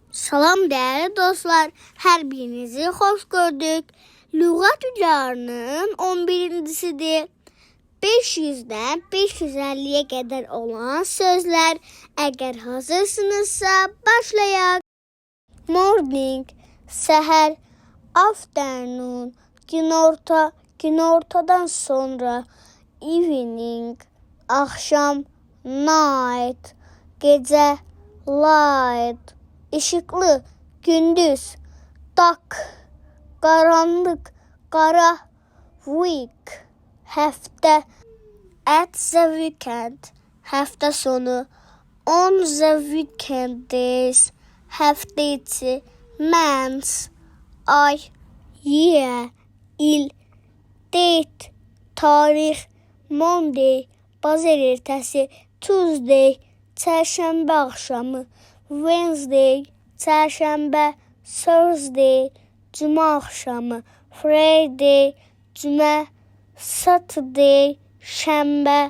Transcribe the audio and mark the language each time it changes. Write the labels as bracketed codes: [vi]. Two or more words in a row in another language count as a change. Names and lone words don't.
[tr] Salam değerli dostlar, her birinizi hoş gördük. [az] Lüğət üzərinin 11-cisidir. [tr] 500'dən 550'ye kadar olan sözler. [az] Eğer hazırsınızsa başlayaq. Morning, səhər. Afternoon, günorta, günortadan sonra. [en] Evening, [tr] akşam. Night, gece. [az] Light, işıklı, gündüz. [tr] Dark, karanlık, kara. Week, hafta. [en] At the weekend, [tr] hafta sonu. [en] On the weekdays, [tr] hafta içi. [az] Months, ay. Year, il. [en] Date, [az] tarih. Monday, bazar ertəsi. Tuesday, çərşənbə axşamı. Wednesday, çərşənbə. Thursday, cümə axşamı. Friday, cümə. Saturday, şənbə.